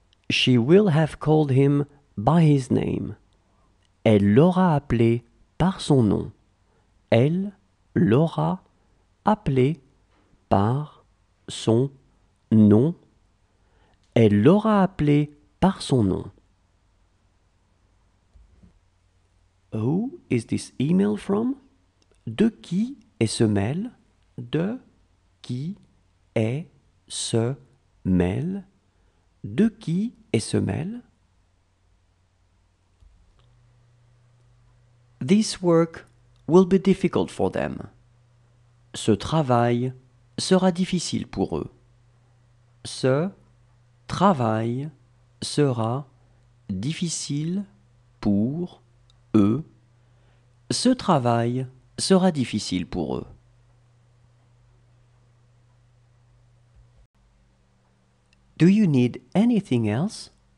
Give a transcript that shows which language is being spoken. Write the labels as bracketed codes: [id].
[en] She will have called him by his name. [fr] Elle l'aura appelé par son nom. Elle l'aura appelé par son nom. Elle l'aura appelé par son nom. [en] Who is this email from? [fr] De qui est ce mail? De qui est ce mail? De qui est ce mail? [en] This work will be difficult for them. [fr] Ce travail sera difficile pour eux. Ce travail sera difficile pour eux. Ce travail sera difficile pour eux. [en] Do you need anything else?